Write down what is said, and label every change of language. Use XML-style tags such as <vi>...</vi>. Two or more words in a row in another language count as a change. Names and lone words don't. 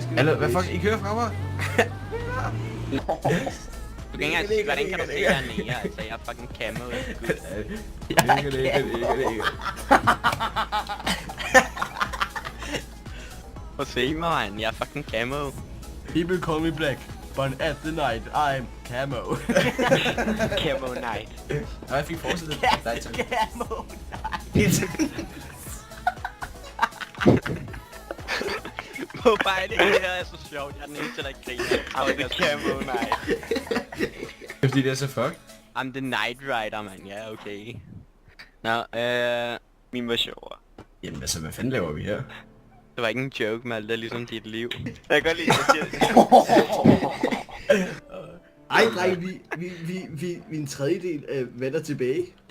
<da>Hallo, hvad fuck? I kører fra mig? Du kan ikke engang sige, hvordan kan du se dernede? Altså, jeg er</da> <en>fucking camo.</en> <da>Ikke. Prøv at se mig, man. Jeg er</da> <en>fucking camo. People call me black, but at the night I'm camo. Camo night.</en> <da>Nej, jeg fik fortsættet.</da> <en>Camo night.</en> <da>Hvorfor er det her er så sjovt? Jeg er den eneste, der ikke griner.</da> <en>I'm the camo night.</en> <da>Det er fordi, det er så fuck.</da> <en>I'm the night rider,</en> <da>man. Ja, okay. Nå, min var sjovere. Jamen altså, hvad fanden laver vi her? Det var ikke en joke, Malte. Det er ligesom dit liv. Jeg kan godt lide, at jeg Ej, dreng, vi er en tredjedel af hvad der er tilbage.</da>